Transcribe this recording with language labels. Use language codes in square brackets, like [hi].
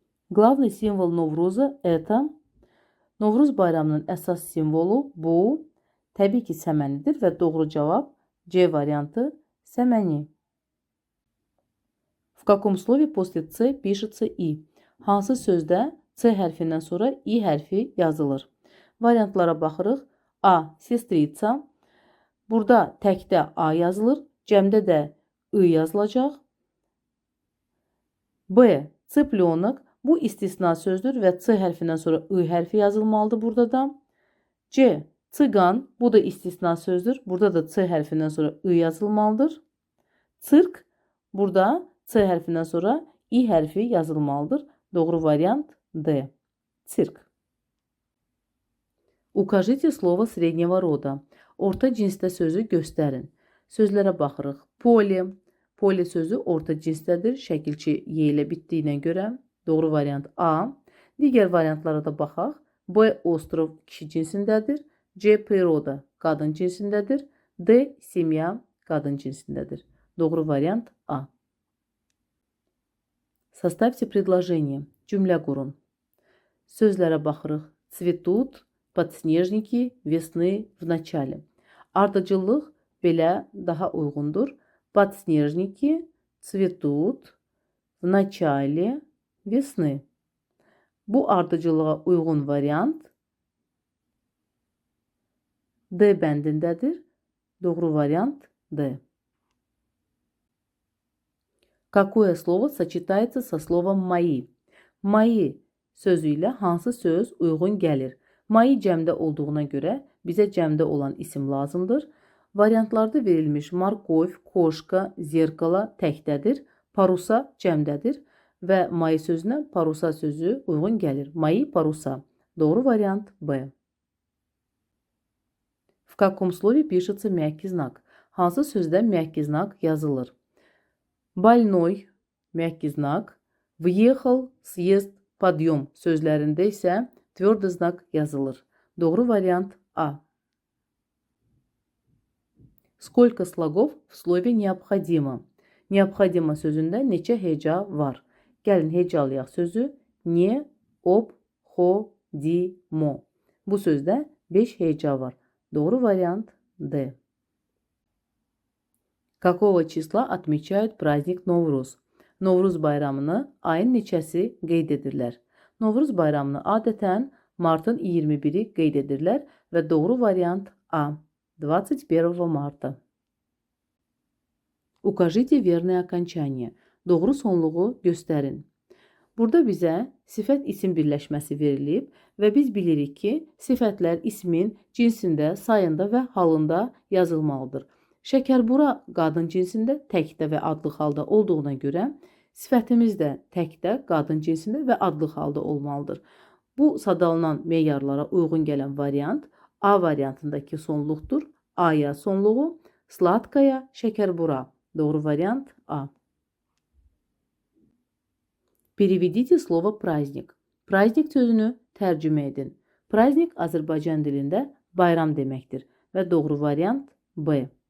[ru] Главный символ Novruzа это [az] Novruz bayramının əsas simvolu bu təbii ki səmənidir və doğru cavab C variantı səməni. [ru] В каком слове после C пишется I? [az] Hansı sözdə C hərfindən sonra I hərfi yazılır? Variantlara baxırıq. A. Sestrica. Burada təkdə A yazılır. Cəmdə də I yazılacaq. [ru] B. Цыпленок. [az] Bu istisna sözdür və C hərfindən sonra I hərfi yazılmalıdır burada da. C. Tsigan. Bu da istisna sözdür. Burada da C hərfindən sonra I yazılmalıdır. Sirk. Burada C hərfindən sonra I hərfi yazılmalıdır. Doğru variant D. Sirk. [ru] Укажите слово среднего рода. [az] Orta cinsdə sözü göstərin. Sözlərə baxırıq. Poli. Poli sözü orta cinsdədir. Şəkilçi Y ilə bitdiyinə görə. Doğru variant A. Digər variantlara da baxaq. B. Ostrov kişi cinsindədir. C. Природа qadın cinsindədir. D. Семья qadın cinsindədir. Doğru variant A. [ru] Составьте предложение. [az] Cümlə qurun. Sözlərə baxırıq. [ru] Цветут подснежники весны в начале. [az] Ardıcıllıq belə daha uyğundur. [ru] Подснежники цветут в начале весны. [az] Bu ardıcılığa uyğun variant D bəndindədir. Doğru variant D. [ru] Какое слово сочетается со словом мои? [az] Мои sözü ilə hansı söz uyğun gəlir? Мои cəmdə olduğuna görə bizə cəmdə olan isim lazımdır. Variantlarda verilmiş markov, koşka, zerkala təkdədir. Parusa cəmdədir və мои sözünə parusa sözü uyğun gəlir. Мои parusa. Doğru variant B. [ru] В каком слове пишется мягкий знак? [az] Hansı sözdə мягкий знак yazılır? [ru] Больной, мягкий знак, въехал, съезд, подъем [az] sözlərində isə [ru] tвердый знак yazılır. [az] Doğru variant A. [ru] Сколько слогов в слове необходимо? [az] Необходимо sözündə neçə heca var? Gəlin hecalayaq sözü. Ne, ob, ho, di, mo. Bu sözdə 5 heca var. Doğru variant D. [ru] Какого числа отмечают праздник Novruz? [az] Novruz bayramını ayın neçəsi qeyd edirlər? Novruz bayramını adətən martın 21-i qeyd edirlər və doğru variant A. [ru] 21 marta. Укажите верное окончание. [az] Doğru sonluğu göstərin. Burada bizə sifət isim birləşməsi verilib və biz bilirik ki, sifətlər ismin cinsində, sayında və halında yazılmalıdır. Şəkərbura qadın cinsində, təkdə və adlı halda olduğuna görə sifətimiz də təkdə, qadın cinsində və adlı halda olmalıdır. Bu sadalanan meyarlara uyğun gələn variant A variantındakı sonluqdur. A-ya sonluğu, sladkaya, şəkərbura. Doğru variant A. [ru] Переведите слово праздник. [az] Праздник sözünü tərcümə edin. Праздник Azərbaycan dilində bayram deməkdir və doğru variant B.